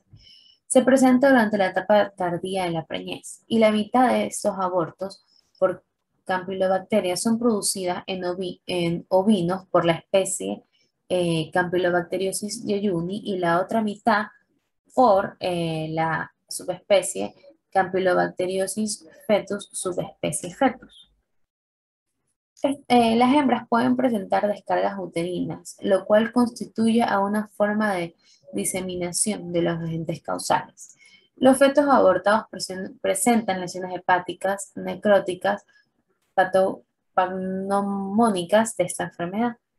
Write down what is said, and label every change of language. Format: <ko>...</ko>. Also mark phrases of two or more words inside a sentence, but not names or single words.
<es>Se presenta durante la etapa tardía de la preñez y la mitad de estos abortos por campylobacterias son producidas en ovinos por la especie Campylobacteriosis yeyuni y la otra mitad por la subespecie Campylobacteriosis fetus subespecie fetus. Las hembras pueden presentar descargas uterinas, lo cual constituye a una forma de diseminación de los agentes causales. Los fetos abortados presentan lesiones hepáticas, necróticas, patognomónicas de esta enfermedad.</es>